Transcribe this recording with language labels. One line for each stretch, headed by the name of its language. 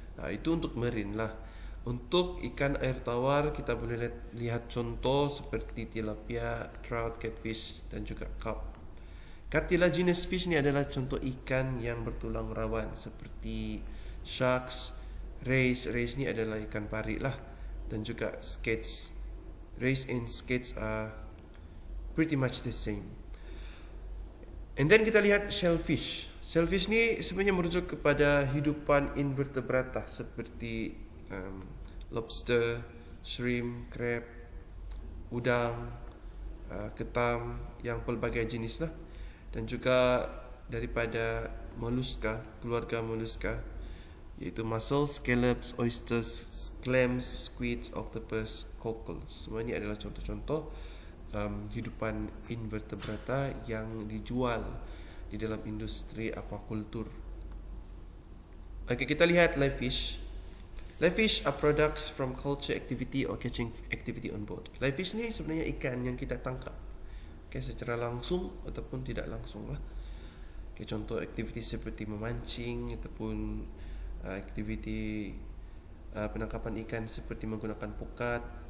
Malay: Itu untuk marine lah. Untuk ikan air tawar kita boleh lihat contoh seperti tilapia, trout, catfish dan juga carp. Cartilaginous fish ni adalah contoh ikan yang bertulang rawan seperti sharks, rays. Rays ni adalah ikan pari lah. Dan juga skates.
English: Rays and skates are pretty much the same.
Malay: And then kita lihat shellfish. Shellfish ni sebenarnya merujuk kepada hidupan invertebrata seperti lobster, shrimp, crab, udang, ketam yang pelbagai jenis lah. Dan juga daripada molluska, keluarga molluska, iaitu mussels, scallops, oysters, clams, squids, octopus, cockles. Semua ini adalah contoh-contoh hidupan invertebrata yang dijual di dalam industri aquaculture. Kita lihat live fish.
English: Live fish are products from culture activity or catching activity on board.
Malay: Live fish ni sebenarnya ikan yang kita tangkap secara langsung ataupun tidak langsung lah. Contoh aktiviti seperti memancing ataupun aktiviti penangkapan ikan seperti menggunakan pukat